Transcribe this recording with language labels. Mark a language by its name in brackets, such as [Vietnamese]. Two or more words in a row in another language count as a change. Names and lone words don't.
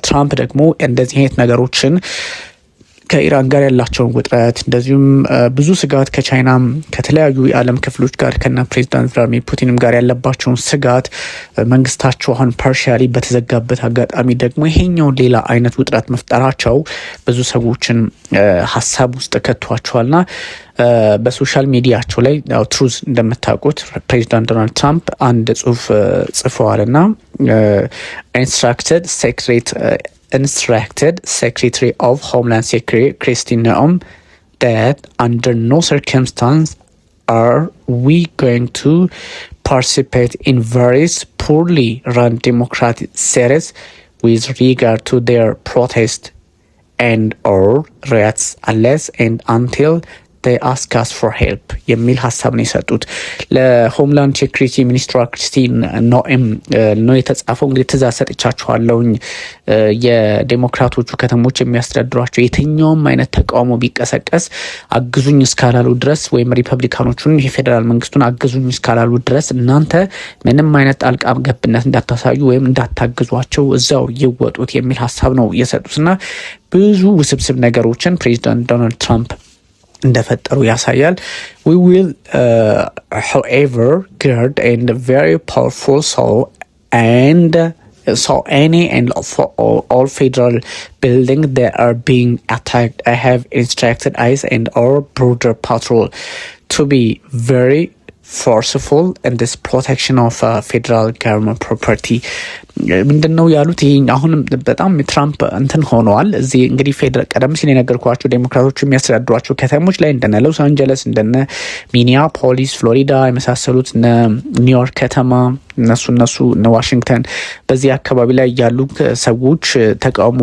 [Amharic] ትራምፕ ደግሞ እንደዚህ አይነት ነገሮችን ከኢራን ጋር ያላቸውን ውጥረት እንደዚሁም ብዙ ስጋት ከቻይናም ከተለያዩ የዓለም ክፍሎች ጋር ከና ፕሬዚዳንት ቭላድሚር ፑቲንም ጋር ያለባቸውን ስጋት መንግስታቸው አሁን ፓርሻሊ በተዘጋበት አጋጣሚ ደግሞ ይሄኛውን ሌላ አይነት ውጥረት መፍጠራቸው ብዙ ሰዎችን ሀሳብ ውስጥ ከቷቸዋልና በሶሻል ሚዲያቸው ላይ ትሩዝ እንደምታውቁት ፕሬዚዳንት ዶናልድ ትራምፕ አንድ ጽሁፍ ጽፈዋልና [English] instructed Secretary of Homeland Security Kristi Noem that under no circumstance are we going to participate in various poorly run democratic series with regard to their protest and or riots unless and until they ask us for help [Amharic] የሚል ሀሳብ ነው የሰጡት። ለሆምላንድ ሴኩሪቲ ሚኒስትሯ ክሪስቲ ኖኤም ነው የተጻፈው። እንግዲህ ትእዛዝ ሰጥቻችኋለሁኝ የዴሞክራቶቹ ከተሞች የሚያስተዳድሯቸው የትኛውም አይነት ተቃውሞ ቢቀሰቀስ አግዙኝ እስካላሉ ድረስ ወይም ሪፐብሊካኖቹን የፌዴራል መንግስቱን አግዙኝ እስካላሉ ድረስ እናንተ ምንም አይነት ጣልቃ ገብነት እንዳታሳዩ ወይም እንዳታግዟቸው እዛው ይወጡት የሚል ሀሳብ ነው የሰጡትና ብዙ ውስብስብ ነገሮችን ፕሬዚዳንት ዶናልድ ትራምፕ እንደፈጠሩ ያሳያል። [English] we will however guard and very powerful so any and for all federal buildings that are being attacked I have instructed ICE and our border patrol to be very forceful in this protection of federal government property [Amharic] ምንድነው ያሉት? ይሄ አሁንም በጣም ትራምፕ እንትን ሆነዋል። እዚህ እንግዲህ ቀደም ሲል የነገርኳቸው ዴሞክራቶች የሚያስተዳድሯቸው ከተሞች ላይ እንደነ ሎስ አንጀለስ እንደነ ሚኒያፖሊስ ፍሎሪዳ የመሳሰሉት ኒውዮርክ ከተማ እነሱ ዋሽንግተን በዚህ አካባቢ ላይ ያሉ ሰዎች ተቃውሞ